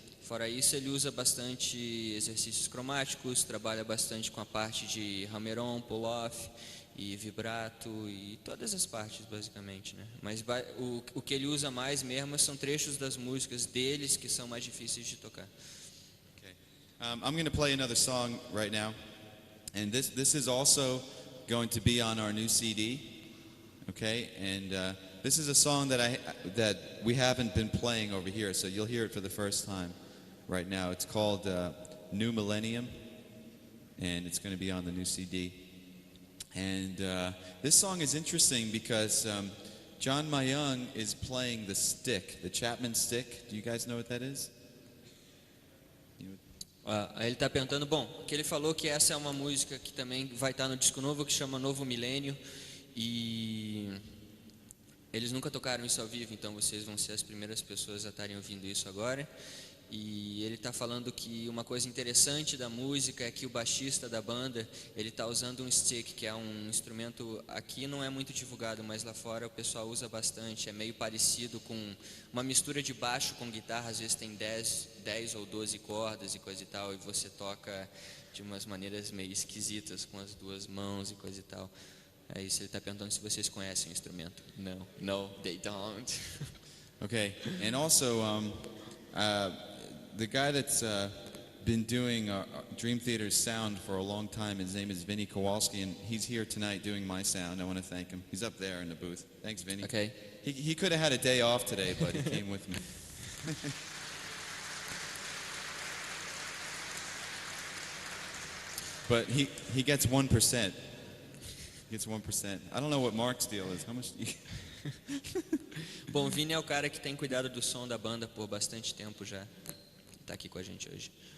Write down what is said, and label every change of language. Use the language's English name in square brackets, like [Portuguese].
[Portuguese] Fora isso, ele usa bastante exercícios cromáticos, trabalha bastante com a parte de hammer-on, pull-off e vibrato e todas as partes basicamente, né? Mas o que ele usa mais mesmo são trechos das músicas deles que são mais difíceis de tocar. [English] Okay. I'm going to play another song right now, and this is also going to be on our new CD. Okay, and this is a song that we haven't been playing over here, so you'll hear it for the first time right now. It's called New Millennium, and it's going to be on the new CD. And this song is interesting because John Mayung is playing the stick, the Chapman stick. Do you guys know what that is? Aí ele está perguntando, bom, que ele falou que essa é uma música que também vai estar no disco novo, que chama Novo Milênio, e eles nunca tocaram isso ao vivo, então vocês vão ser as primeiras pessoas a estarem ouvindo isso agora. E ele está falando que uma coisa interessante da música é que o baixista da banda, ele está usando um stick, que é um instrumento, aqui não é muito divulgado, mas lá fora o pessoal usa bastante, é meio parecido com uma mistura de baixo com guitarra, às vezes tem 10 ou 12 cordas e coisa e tal, e você toca de umas maneiras meio esquisitas com as duas mãos e coisa e tal. É isso, ele está perguntando se vocês conhecem o instrumento. No, they don't. Okay, and also the guy that's been doing Dream Theater's sound for a long time, his name is Vinny Kowalski, and he's here tonight doing my sound. I want to thank him. He's up there in the booth. Thanks, Vinny. Okay. He could have had a day off today, but he came with me. But he gets 1%. He gets 1%. I don't know what Mark's deal is. How much do you... [Portuguese] Bom, o Vini é o cara que tem cuidado do som da banda por bastante tempo já. Está aqui com a gente hoje.